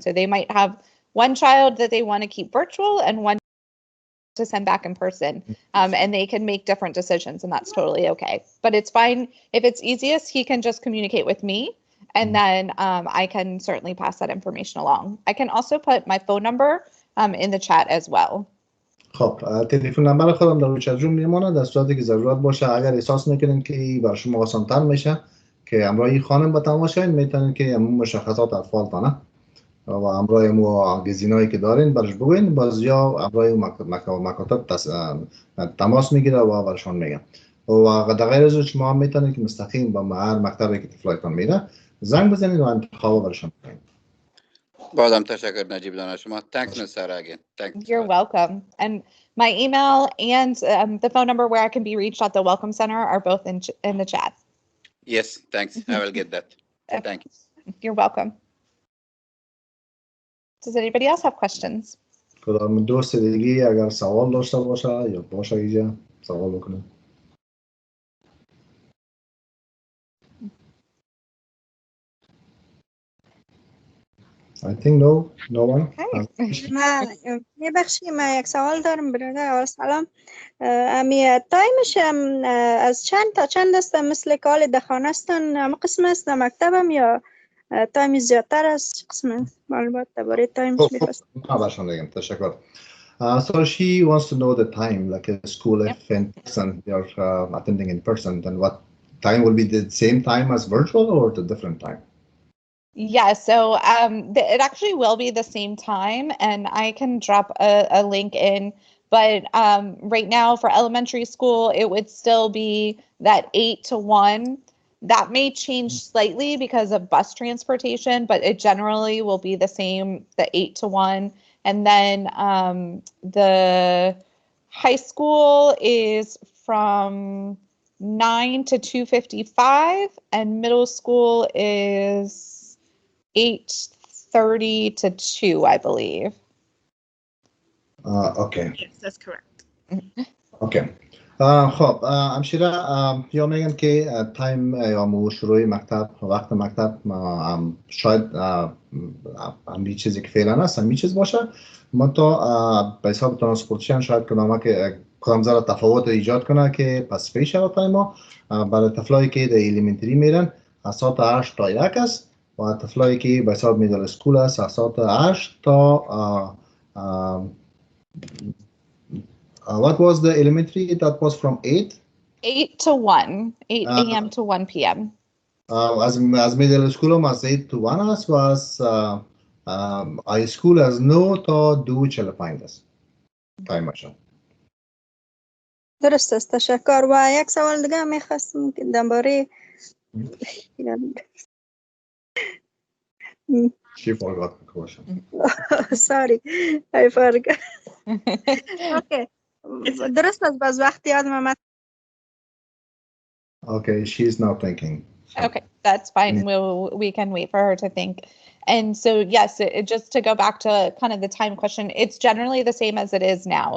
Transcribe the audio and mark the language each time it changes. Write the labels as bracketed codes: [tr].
[en] So they might have one child that they want to keep virtual and one to send back in person, and they can make different decisions, and that's totally okay. But it's fine if it's easiest. He can just communicate with me, and then I can certainly pass that information along. I can also put my phone number in the chat as well. [fa] خب تلفن نمبر خودم در روی چت روم میمونه. در صورتی که ضرورت باشه اگر احساس میکنین که برای شما آسان‌تر میشه که همراه خانم با تماس شوین، میتونین که همون مشخصات اطفالتانه و همراه مو گزینه‌ای که دارین برش بگوین، باز یا همراه مکاتب تماس میگیره و برشون میگه. و در غیر از شما میتونید که مستقیم با هر مکتبی که طفلایتان میره زنگ بزنید و انتخاب برشون بگین. بازم تشکر نجیب جان شما. [en] Thanks Ms. Sarah again. Thanks. You're welcome. And my email and the phone number where I can be reached at the Welcome Center are both in the chat. Yes, thanks. I will get that. Thank you. You're welcome. Does anybody else have questions? [fa] کدام دوست دیگه اگر سوال داشته باشه یا باشه اینجا سوال بکنه. [en] I think no one. [fa] من یک سوال دارم برادر. سلام. تایمش از چند تا چند است؟ مثل کال دخانه استن هم قسم است در مکتبم یا تایم زیادتر است؟ قسم معلومات درباره تایمش می‌خواستم. برشون بگم. تشکر. [en] So she wants to know the time, like a school if in person you're attending in person, then what time will be the same time as virtual or the different time? Yeah, so it actually will be the same time, and I can drop a link in. But right now for elementary school, it would still be that 8 to 1. That may change slightly because of bus transportation, but it generally will be the same, the 8 to 1. And then the high school is from 9 to 2:55, and middle school is 8:30 to 2, I believe. Okay. Yes, that's correct. Okay. [fa] خب همشیره یا میگن که تایم یا شروع مکتب وقت مکتب شاید همین چیزی که فعلا هست همین چیز باشه، منتها به حساب ترانسپورتیشن شاید کدام ذره تفاوت ایجاد کنه که پس پیش شود تایم ها. برای طفلایی که در الیمنتری میرن از ساعت 8 تا 1 است و طفلایی که به حساب میدل اسکول است از ساعت 8 تا [en] what was the elementary? That was from 8? 8 to 1. 8 a.m. to 1 p.m. [fa] از middle school هم از 8 to 1 است و از high school از 9 تا 2:45 است. تایمشون. درست است. تشکر. و یک سوال دیگه میخواستم که درباره [en] She forgot the question. Sorry, I forgot. Okay. [fa] درست است. باز وقتی یادم [en] Okay, she's now thinking. Okay, that's fine. We can wait for her to think. And so, yes, just to go back to kind of the time question, it's generally the same as it is now.